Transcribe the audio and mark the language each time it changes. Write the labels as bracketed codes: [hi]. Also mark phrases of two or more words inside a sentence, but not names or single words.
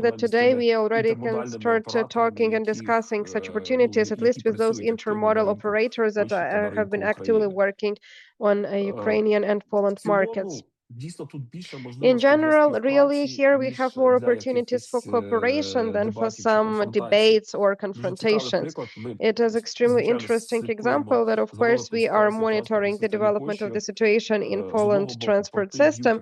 [en] today we already can [uk] інтермодальними [en] start [uk] операторами, [en] talking and [uk] яких, [en] discussing such [uk] ну, [en] opportunities, at least [uk] які [en] with those [uk] працюють активно на [en] intermodal [uk] ринках [en] operators that [uk] Польщі та на [en] have been [uk] ринку [en] actively [uk] України. [en] working on Ukrainian and [uk] В [en] Poland markets. [uk] цілому, [en] In general, really, here we have more opportunities for cooperation than for some debates or confrontations. It is extremely interesting example that, of course, we are monitoring the development of the situation in Poland transport system.